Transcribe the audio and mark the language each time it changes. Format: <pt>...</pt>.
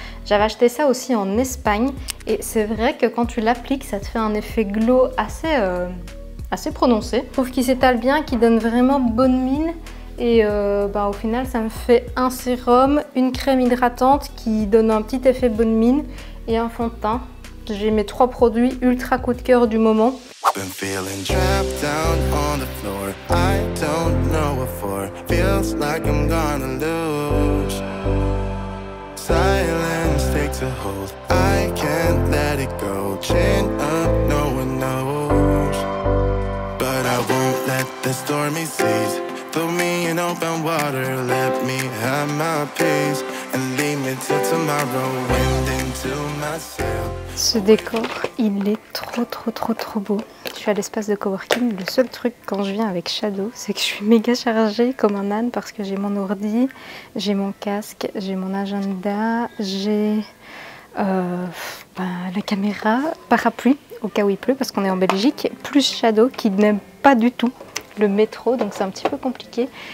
<fr>J'avais acheté ça aussi en Espagne et c'est vrai que quand tu l'appliques, ça te fait un effet glow assez prononcé. Je trouve qu'il s'étale bien, qu'il donne vraiment bonne mine. Et au final ça me fait un sérum, une crème hydratante qui donne un petit effet bonne mine et un fond de teint. J'ai mes 3 produits ultra coup de cœur du moment.</fr> <en>Been feeling trapped down on the floor. I don't know what for. Feels like I'm gonna lose. Silence takes a hold. I can't let it go. Chain up, no one knows. But I won't let the stormy seas throw me in open water. Let me have my peace and leave me till tomorrow. Wind into my sail.</en> <fr>Ce décor, il est trop beau. Je suis à l'espace de coworking. Le seul truc quand je viens avec Shadow, c'est que je suis méga chargée comme un âne parce que j'ai mon ordi, j'ai mon casque, j'ai mon agenda, j'ai la caméra, parapluie au cas où il pleut parce qu'on est en Belgique, plus Shadow qui n'aime pas du tout le métro, donc c'est un petit peu compliqué.</fr>